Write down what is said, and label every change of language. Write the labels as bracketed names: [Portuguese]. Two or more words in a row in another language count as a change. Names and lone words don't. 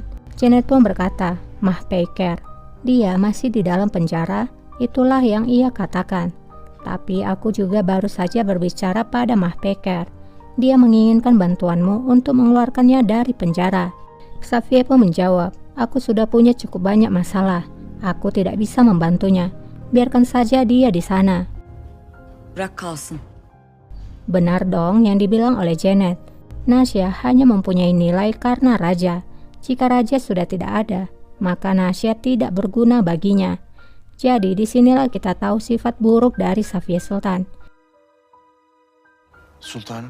[Indonesian] Janet pun berkata, Mahpeker, dia masih di dalam penjara, itulah yang ia katakan. Tapi aku juga baru saja berbicara pada Mahpeker. Dia menginginkan bantuanmu untuk mengeluarkannya dari penjara. Xavier pun menjawab, aku sudah punya cukup banyak masalah. Aku tidak bisa membantunya. Biarkan saja dia di sana. [Turkish] Bırak kalsın. [Indonesian] Benar dong yang dibilang oleh Janet. Nasya hanya mempunyai nilai karena raja. Jika raja sudah tidak ada, maka Nasya tidak berguna baginya. Jadi disinilah kita tahu sifat buruk dari Xavier Sultan. Sultanım.